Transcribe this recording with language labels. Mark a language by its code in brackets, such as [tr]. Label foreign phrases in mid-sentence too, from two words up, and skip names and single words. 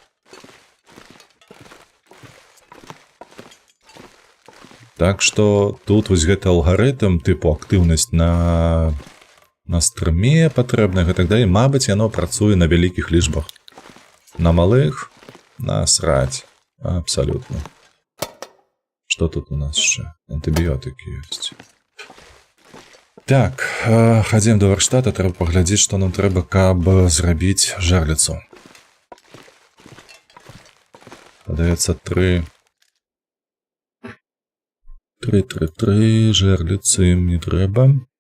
[be] Так што тут вось гэты алгарытм, тыпу актыўнасць на стрыме патрэбна і так далей. Мабыць, яно працуе на вялікіх лічбах. На малых насраць. Абсалютна. [uk] Что тут у нас ще? Антибіотики ёсць. [be] Так, хадзім да варштата, трэба паглядзець, што нам трэба, каб зрабіць жарліцу. Падаецца 3 жарліцы мне трэба.